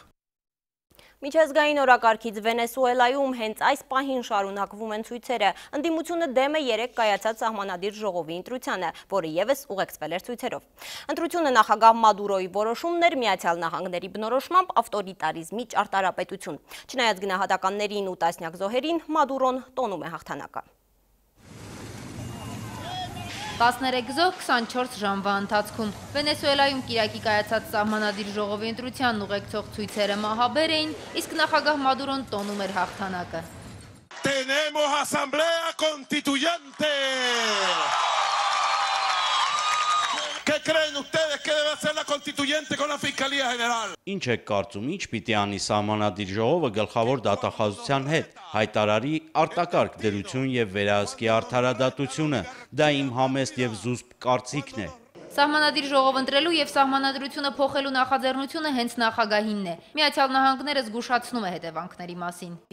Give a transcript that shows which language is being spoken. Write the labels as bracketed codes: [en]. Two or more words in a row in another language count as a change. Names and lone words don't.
[hy] Միջազգային օրակարգից Վենեսուելայում հենց այս պահին շարունակվում են ցույցերը։ Ընդդիմությունը դեմ է 3 կայացած սահմանադիր ժողովի ընտրությանը, որը եւս ուղեկցվել էր ցույցերով։ Ընտրությունը նախագահ Մադուրոյի որոշումն էր Միացյալ Նահանգների բնորոշմամբ ավտորիտարիզմի ճարտարապետություն։ Չնայած գնահատականներին ու տասնյակ զոհերին, Մադուրոն տոնում է հաղթանակը։ 13 զոհ 24 ժամվա ընթացքում Վենեսուելայում կիրակի կայացած սահմանադիր ժողովի ընտրությանն ուղեկցող ցույցերը մահաբեր էին, իսկ նախագահ Մադուրոն տոնում էր հաղթանակը։ [es] Tenemos asamblea constituyente. ¿Qué creen ustedes que debe hacer la constituyente con la Fiscalía General? [hy] Ինչ եք կարծում, ինչ պիտի անի սահմանադիր ժողովը գլխավոր դատախազության հետ, հայտարարի արտակարգ դրություն եւ վերահսկի արդարադատությունը, դա իմ համեստ եւ զուսպ կարծիքն է։ Սահմանադիր ժողով ընտրելու եւ սահմանադրությունը փոխելու նախաձեռնությունը հենց նախագահինն է։ Միացյալ Նահանգները զգուշացնում է հետևանքների մասին։